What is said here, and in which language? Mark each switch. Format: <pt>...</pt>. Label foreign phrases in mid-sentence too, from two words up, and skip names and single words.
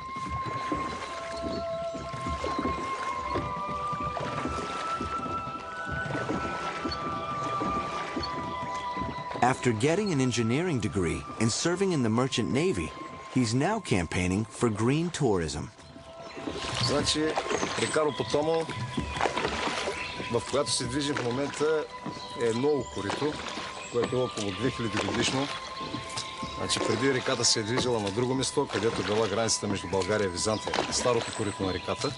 <en>After getting an engineering degree and serving in the merchant navy, he's now campaigning for green tourism.</en> <bg>Значи, река Ропотамо, в която се движим в момента, е ново корито, което е около 2000 годишно. Значи, преди реката се е движила на друго место, където е била границата между България и Византия, старото корито на реката.</bg>